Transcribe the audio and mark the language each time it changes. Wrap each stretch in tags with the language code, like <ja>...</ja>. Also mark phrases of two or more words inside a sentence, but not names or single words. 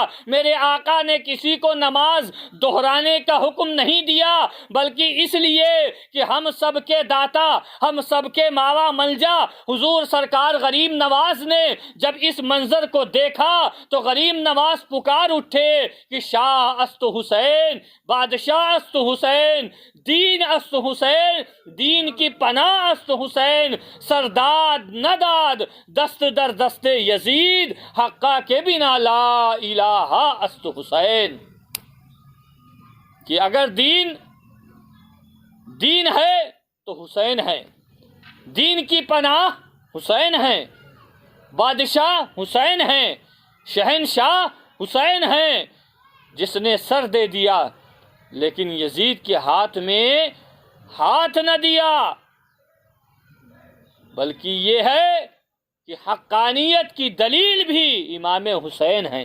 <ur>میرے آقا نے کسی کو نماز دہرانے کا حکم نہیں دیا، بلکہ اس لیے کہ ہم سب کے داتا، ہم سب کے ماوا ملجا حضور سرکار غریب نواز نے جب اس منظر کو دیکھا تو غریب نواز پکار اٹھے کہ</ur> <fa>شاہ است حسین، بادشاہ است حسین، دین است حسین، دین کی پناہ است حسین، سرداد نداد دست در دست یزید، حقا کے بنا لا الہ است حسین۔</fa> <ur>کہ اگر دین ہے تو حسین ہے، دین کی پناہ حسین ہے، بادشاہ حسین ہیں، شہنشاہ حسین ہیں، جس نے سر دے دیا لیکن یزید کے ہاتھ میں ہاتھ نہ دیا، بلکہ یہ ہے کہ حقانیت کی دلیل بھی امام حسین ہیں۔</ur>